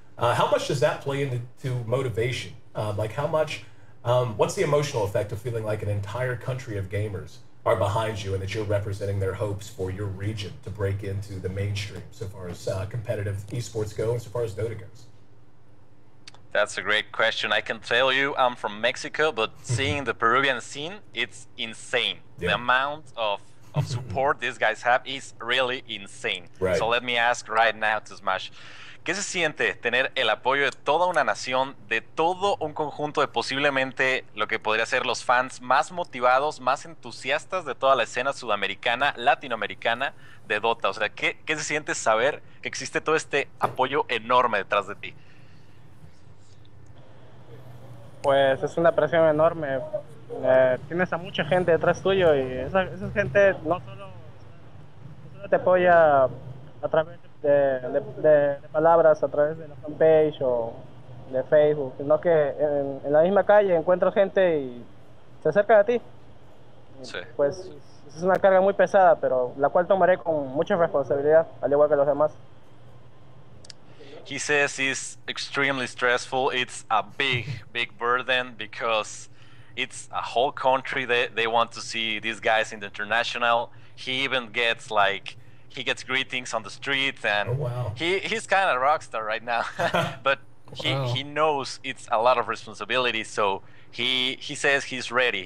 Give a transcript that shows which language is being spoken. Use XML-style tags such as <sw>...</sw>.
<en>How much does that play into motivation? Like how much, what's the emotional effect of feeling like an entire country of gamers are behind you and that you're representing their hopes for your region to break into the mainstream so far as competitive esports go and so far as Dota goes? That's a great question. I can tell you I'm from Mexico, but seeing the Peruvian scene, it's insane. Yeah. The amount of support these guys have is really insane. Right. So let me ask right now to SmAsH,</en> <es>¿qué se siente tener el apoyo de toda una nación, de todo un conjunto de posiblemente lo que podría ser los fans más motivados, más entusiastas de toda la escena sudamericana, latinoamericana de Dota? O sea, ¿qué se siente saber que existe todo este apoyo enorme detrás de ti? Pues es una presión enorme. Tienes a mucha gente detrás tuyo y esa gente no solo te apoya a través de palabras, a través de la fanpage o de Facebook, sino que en la misma calle encuentras gente y se acerca a ti. Sí. Pues es una carga muy pesada, pero la cual tomaré con mucha responsabilidad, al igual que los demás.</es> <en>He says it's extremely stressful. It's a big burden because it's a whole country that they want to see these guys in the international. He even gets he gets greetings on the street, and oh, wow. he's kind of a rock star right now. But he knows it's a lot of responsibility, so he says he's ready.</en>